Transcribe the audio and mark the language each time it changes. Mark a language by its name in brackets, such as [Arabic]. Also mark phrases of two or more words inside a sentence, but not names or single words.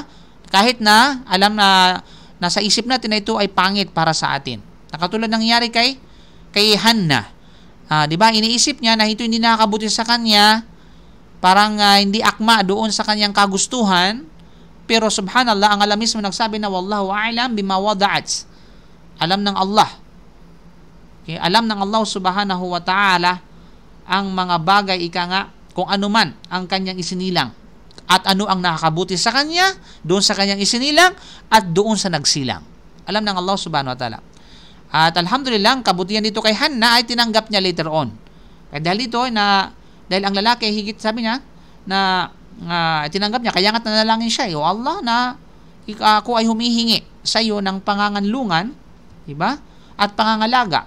[Filipino] Kahit na alam na nasa isip natin na ito ay pangit para sa atin. Nakatulad nangyari kay Hannah. Di ba? Iniisip niya na ito hindi nakakabuti sa kanya, parang hindi akma doon sa kanyang kagustuhan, pero subhanallah, ang Allah mismo nagsabi na [Arabic] والله أعلم بما وضعت. [Filipino] Alam ng Allah. Okay? Alam ng Allah [Arabic] سبحانه وتعالى [Filipino] ang mga bagay, ika nga, kung ano man ang kanyang isinilang. At ano ang nakakabuti sa kanya, doon sa kanyang isinilang, at doon sa nagsilang. Alam ng Allah [Arabic] سبحانه وتعالى. [Filipino] At alhamdulillah, ang kabutihan dito kay Hannah ay tinanggap niya [English] later on. [Filipino] Kaya dahil dito, dahil ang lalaki, higit sabi niya, na tinanggap niya, kaya nga't nanalangin siya, O Allah, na ako ay humihingi sa iyo ng panganganlungan, diba? At pangangalaga.